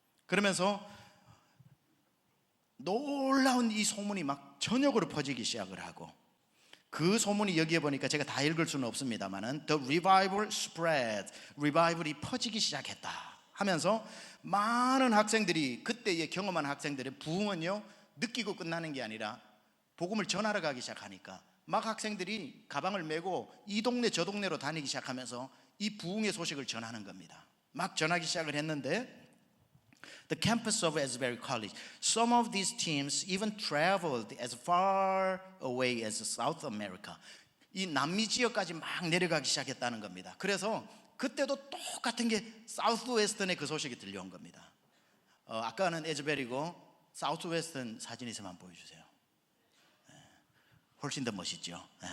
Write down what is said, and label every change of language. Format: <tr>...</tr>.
<ko>그러면서 놀라운 이 소문이 막 전역으로 퍼지기 시작을 하고, 그 소문이 여기에 보니까 제가 다 읽을 수는 없습니다만은</ko> <en>The revival spread,</en> <ko>리바이벌이 퍼지기 시작했다 하면서 많은 학생들이, 그때에 경험한 학생들의 부흥은요 느끼고 끝나는 게 아니라 복음을 전하러 가기 시작하니까 막 학생들이 가방을 메고 이 동네 저 동네로 다니기 시작하면서 이 부흥의 소식을 전하는 겁니다. 막 전하기 시작을 했는데</ko> <en>The campus of Asbury College, some of these teams even traveled as far away as South America.</en> <ko>이 남미 지역까지 막 내려가기 시작했다는 겁니다. 그래서 그때도 똑같은 게 사우스웨스턴에 그 소식이 들려온 겁니다. 아까는 에즈베리고 사우스웨스턴 사진 있으면 한번 보여주세요. 훨씬 더 멋있죠.</ko>